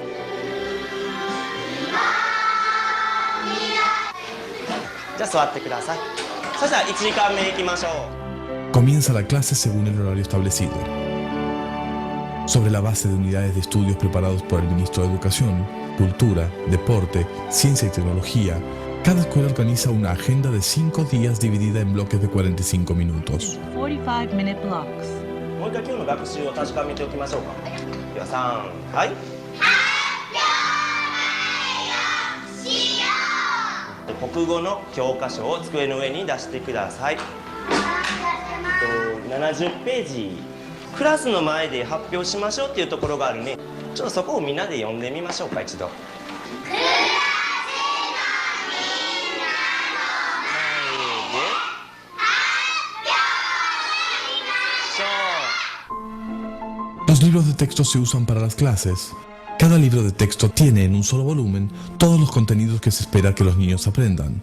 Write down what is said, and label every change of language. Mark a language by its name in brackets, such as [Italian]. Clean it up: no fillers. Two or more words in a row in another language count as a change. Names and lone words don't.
[Spanish] Comienza la clase según el horario establecido. Sobre la base de unidades de estudios preparados por el Ministro de Educación, Cultura, Deporte, Ciencia y Tecnología, cada escuela organiza una agenda de 5 días dividida en bloques de 45 minutos. [English] 45-minute blocks. [Japanese] もう一回今日の学習を確かめておきましょうか。では3、はい。国語の教科書を机の上に出してください。70ページ、クラスの前で発表しましょうっていうところがあるね。ちょっとそこをみんなで読んでみましょうか、一度。 [Spanish] Los libros de texto se usan para las clases. Cada libro de texto tiene en un solo volumen todos los contenidos que se espera que los niños aprendan.